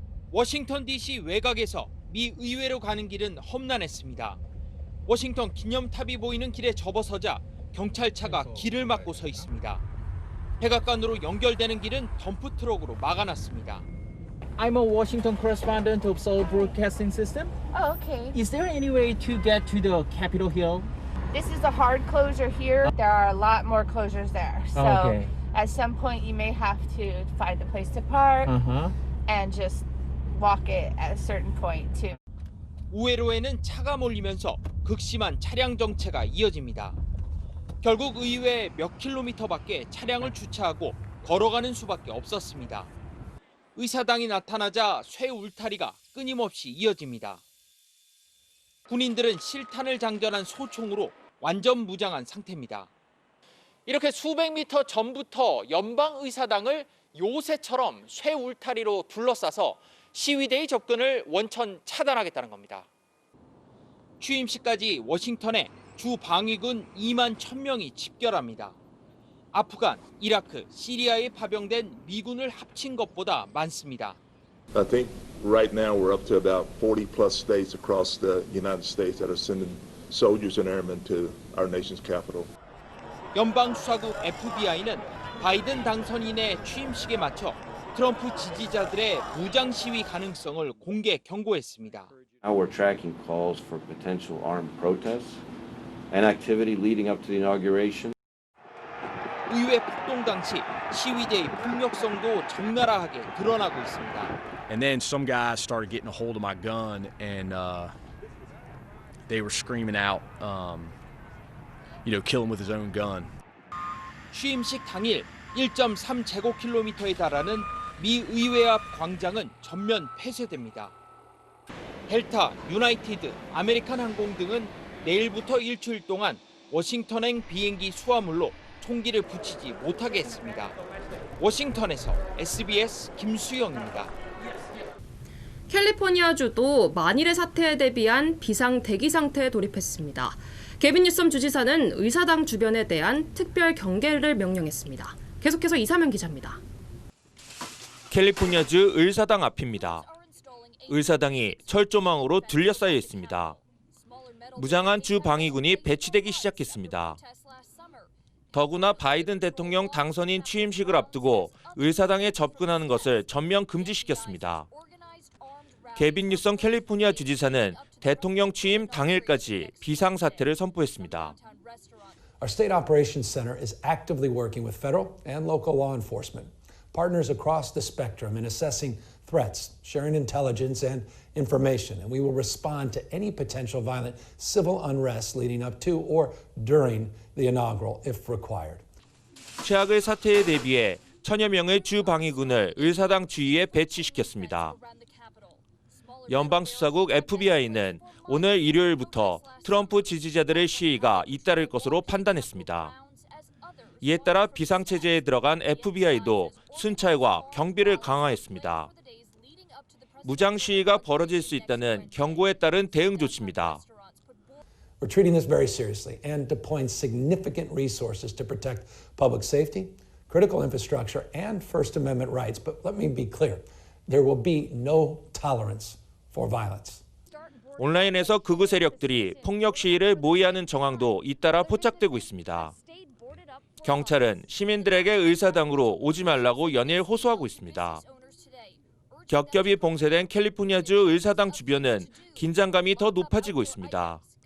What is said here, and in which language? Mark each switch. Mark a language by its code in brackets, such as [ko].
[ko] 워싱턴 DC 외곽에서 미 의회로 가는 길은 험난했습니다. 워싱턴 기념탑이 보이는 길에 접어서자 경찰차가 길을 막고 서 있습니다. 백악관으로 연결되는 길은 덤프 트럭으로 막아놨습니다. [en] I'm a Washington correspondent of Seoul Broadcasting System. Oh, okay. Is there any way to get to the Capitol Hill? This is a hard closure here. There are a lot more closures there. So Okay. at some point you may have to find a place to park and just walk it at a certain point too. [ko] 우회로에는 차가 몰리면서 극심한 차량 정체가 이어집니다. 결국 의회 몇 킬로미터 밖에 차량을 주차하고 걸어가는 수밖에 없었습니다. 의사당이 나타나자 쇠 울타리가 끊임없이 이어집니다. 군인들은 실탄을 장전한 소총으로 완전 무장한 상태입니다. 이렇게 수백 미터 전부터 연방의사당을 요새처럼 쇠 울타리로 둘러싸서 시위대의 접근을 원천 차단하겠다는 겁니다. 취임식까지 워싱턴에 주 방위군 2만 1,000명이 집결합니다. 아프간, 이라크, 시리아에 파병된 미군을 합친 것보다 많습니다. [en] I think right now we're up to about 40 plus states across the United States that are sending soldiers and airmen to our nation's capital. [ko] 연방수사국 FBI는 바이든 당선인의 취임식에 맞춰 트럼프 지지자들의 무장 시위 가능성을 공개 경고했습니다. [en] Now we're tracking calls for potential armed protests and activity leading up to the inauguration. [ko] 의회 폭동 당시 시위대의 폭력성도 적나라하게 드러나고 있습니다. [en] And then some guys started getting a hold of my gun and they were screaming out, kill him with his own gun. [ko] 취임식 당일 1.3제곱킬로미터에 달하는 미 의회 앞 광장은 전면 폐쇄됩니다. 델타, 유나이티드, 아메리칸 항공 등은 내일부터 일주일 동안 워싱턴행 비행기 수화물로 총기를 붙이지 못하게 했습니다. 워싱턴에서 SBS 김수영입니다. 캘리포니아주도 만일의 사태에 대비한 비상 대기 상태에 돌입했습니다. 게빈 뉴섬 주지사는 의사당 주변에 대한 특별 경계를 명령했습니다. 계속해서 이사면 기자입니다. 캘리포니아주 의사당 앞입니다. 의사당이 철조망으로 둘러싸여 있습니다. 무장한 주 방위군이 배치되기 시작했습니다. 더구나 바이든 대통령 당선인 취임식을 앞두고 의사당에 접근하는 것을 전면 금지시켰습니다. 게빈 뉴섬 캘리포니아 주지사는 대통령 취임 당일까지 비상사태를 선포했습니다. [en] Our State Operations Center is actively working with federal and local law enforcement, partners across the spectrum in assessing threats, sharing intelligence and information, and we will respond to any potential violent civil unrest leading up to or during the inaugural if required. [ko] 최악의 사태에 대비해 천여 명의 주 방위군을 의사당 주위에 배치시켰습니다. 연방수사국 FBI는 오늘 일요일부터 트럼프 지지자들의 시위가 잇따를 것으로 판단했습니다. 이에 따라 비상체제에 들어간 FBI도 순찰과 경비를 강화했습니다. 무장 시위가 벌어질 수 있다는 경고에 따른 대응 조치입니다. [en] We're treating this very seriously and deploying significant resources to protect public safety, critical infrastructure, and First Amendment rights. But let me be clear, there will be no tolerance for violence. [ko] 온라인에서 극우 세력들이 폭력 시위를 모의하는 정황도 잇따라 포착되고 있습니다. 경찰은 시민들에게 의사당으로 오지 말라고 연일 호소하고 있습니다. 겹겹이 봉쇄된 캘리포니아주 의사당 주변은 긴장감이 더 높아지고 있습니다.